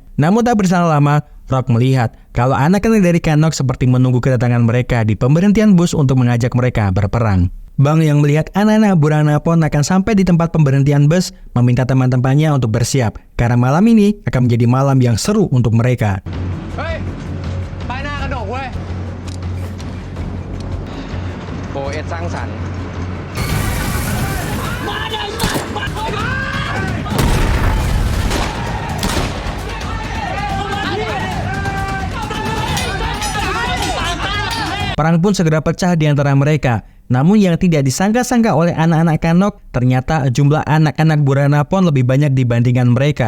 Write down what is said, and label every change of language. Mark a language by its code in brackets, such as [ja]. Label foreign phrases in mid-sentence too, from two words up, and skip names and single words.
[id] Namun tak berselang lama, Rock melihat kalau anak-anak dari Kanok seperti menunggu kedatangan mereka di pemberhentian bus untuk mengajak mereka berperang. Bang yang melihat anak-anak Burana Pond akan sampai di tempat pemberhentian bus meminta teman-temannya untuk bersiap karena malam ini akan menjadi malam yang seru untuk mereka. [th] Hey, ป้ายหน้ากระดกเว้ย OS สร้างสรรค์ [id] Perang pun segera pecah di antara mereka. Namun yang tidak disangka-sangka oleh anak-anak Kanok, ternyata jumlah anak-anak Burana Pond lebih banyak dibandingkan mereka.